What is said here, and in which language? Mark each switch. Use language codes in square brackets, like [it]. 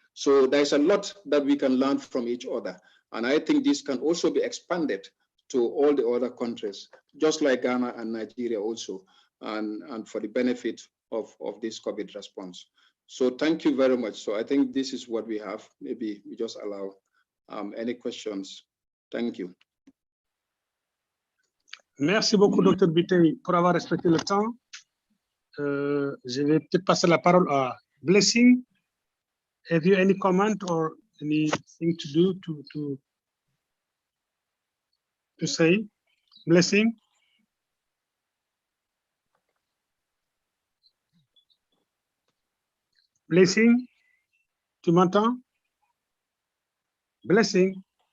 [en] So there's a lot that we can learn from each other. And I think this can also be expanded to all the other countries, just like Ghana and Nigeria also, and for the benefit of this COVID response. So thank you very much. So I think this is what we have. Maybe we just allow any questions. Thank you. [fr] Merci beaucoup, Dr. Bitey, pour avoir respecté le temps. Je vais peut-être passer la parole à Blessing. [en] Have you any comment or anything to do to say? Blessing? [fr] Blessing? Tu m'entends? Blessing?